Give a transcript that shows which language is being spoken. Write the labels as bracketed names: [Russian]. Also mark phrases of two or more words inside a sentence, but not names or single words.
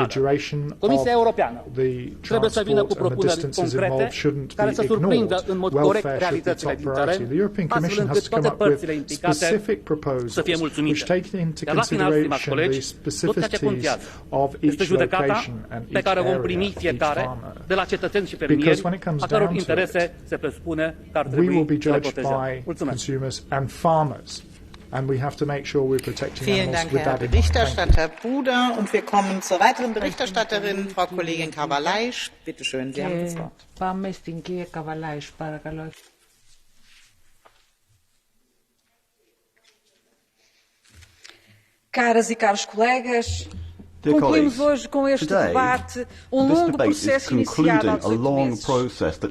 [Romanian] Comisia Europeană trebuie să vină cu propuneri concrete care să surprindă în mod corect realitățile din teren, astfel încât toate părțile implicate să fie mulțumite. Iar la final, stimați colegi, tot ceea ce contează este judecata pe care o vom primi fiecare de la cetățeni și fermieri, a căror interese se presupune că ar trebui să le protejăm. Mulțumesc! [English] and we have to make sure we're protecting [German] Vielen [English] animals [German] Dank, [English] with [German] Herr [English] that in mind. [German] Berichterstatter Buda. Und wir kommen zur weiteren Berichterstatterin, Frau Kollegin Kavalaisch. Bitte schön, Sie haben das Wort. [Greek] Πάμε στην κυρία Καβαλάης, παρακαλώ. [Portuguese] Caras e caros colegas, concluímos hoje com este debate longo processo iniciado há 18 meses.